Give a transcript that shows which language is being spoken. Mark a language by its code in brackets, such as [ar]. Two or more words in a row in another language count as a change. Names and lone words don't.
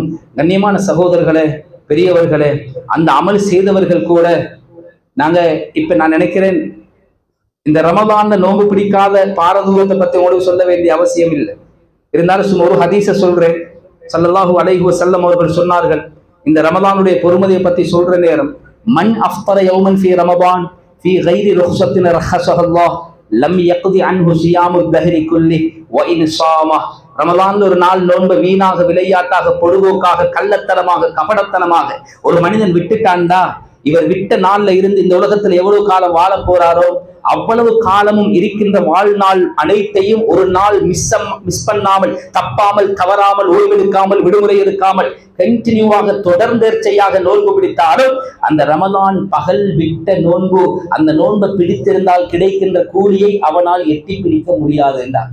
[ta] கண்ணியமான சகோதரர்களே, பெரியவர்களே, அந்த அமல் செய்தவர்கள் கூட நாங்க இப்ப நான் நினைக்கிறேன் இந்த ரமலான்ல நோன்பு பிடிக்காத பாரதூரத்தை பத்தி உங்களுக்கு சொல்ல வேண்டிய அவசியம் இல்லை. இருந்தாலும் சும்மா ஒரு ஹதீஸை சொல்றேன். [ar] صلى الله عليه وسلم [ta] அவர்கள் சொன்னார்கள், இந்த ரமலானுடைய பொறுமதியை பத்தி சொல்ற நேரம், [ar] من أفطر يوما في رمضان, في غير رخصة رخصها الله لم يقضي عنه صيام الدهر كله وإن صامه. [ta] ரமலான்ல ஒரு நாள் நோன்பு வீணாக, விளையாட்டாக, பொழுதுபோக்காக, கள்ளத்தனமாக, கபடத்தனமாக ஒரு மனிதன் விட்டுட்டான்டா, இவர் விட்ட நாள்ல இருந்து இந்த உலகத்துல எவ்வளவு காலம் வாழ போறாரோ அவ்வளவு காலமும் இருக்கின்ற வாழ்நாள் அனைத்தையும் ஒரு நாள் மிஸ் பண்ணாமல், தப்பாமல், தவறாமல், ஓய்வெடுக்காமல், விடுமுறை எடுக்காமல் கண்டினியூவாக தொடர்ந்தேர்ச்சையாக நோன்பு பிடித்தாலும் அந்த ரமலான் பகல் விட்ட நோன்பு, அந்த நோன்பை பிடித்திருந்தால் கிடைக்கின்ற கூலியை அவனால் எட்டி பிடிக்க முடியாது என்றார்.